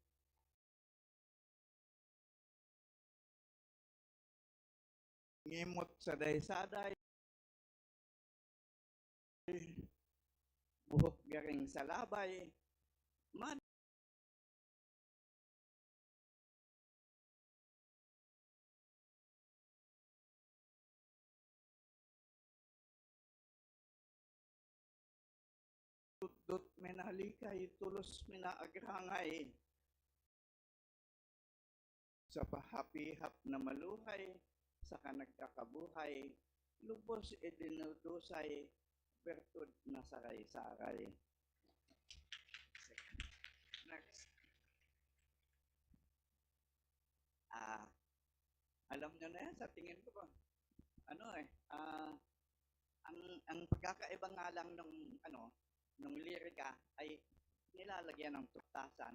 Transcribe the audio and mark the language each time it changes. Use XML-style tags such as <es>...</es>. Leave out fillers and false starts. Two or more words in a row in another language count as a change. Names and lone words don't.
<bik>Ngimot sa day-saday, buhok garing sa labay, man dut minalikay, tulos minaagrangay. Sa pahapihap na maluhay, sa kanagkakabuhay, lubos idinudusay, bertud na saray-saray.</bik> <en>Next.</en> <tl>Alam nyo na yan, sa tingin ko ba? Ang pagkakaiba nga lang nung lirika ay nilalagyan ng tuktasan.</tl>